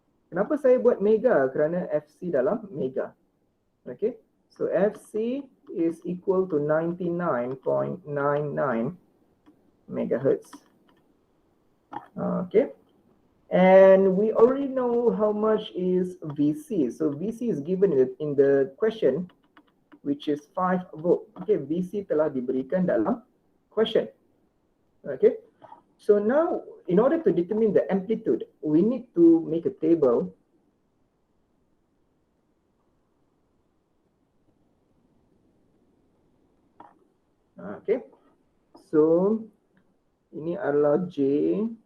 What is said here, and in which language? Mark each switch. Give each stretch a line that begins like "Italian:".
Malay: Kenapa saya buat mega? Kerana FC dalam mega. Okay,
English: so FC is equal to 99.99 megahertz. Okay, and we already know how much is VC. So VC is given in the question, which is 5 volt.
Malay: Okay, VC telah diberikan dalam question.
English: Okay, so now in order to determine the amplitude, we need to make a table.
Malay: Okay, so ini adalah J.